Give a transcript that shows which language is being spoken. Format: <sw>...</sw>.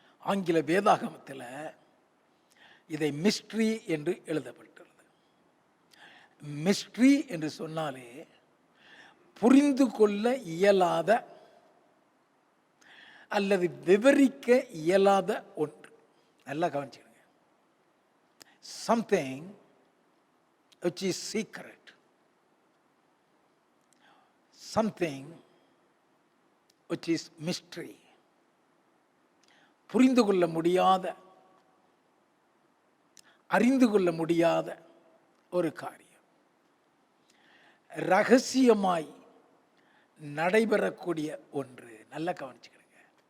<ta>ஆங்கில வேதாகமத்தில் இதை மிஸ்ட்ரி என்று எழுதப்பட்டுள்ளது. மிஸ்ட்ரி என்று சொன்னாலே புரிந்து கொள்ள இயலாத அல்லது விவரிக்க இயலாத ஒன்று. நல்லா கவனிச்சுக்கணும்.</ta> <en>Something which is secret, something which is mystery.</en> <ta>புரிந்து கொள்ள முடியாத, அறிந்து கொள்ள முடியாத ஒரு காரியம், ரகசியமாய் நடைபெறக்கூடிய ஒன்று. நல்லா கவனிச்சுக்கிடுங்க.</ta>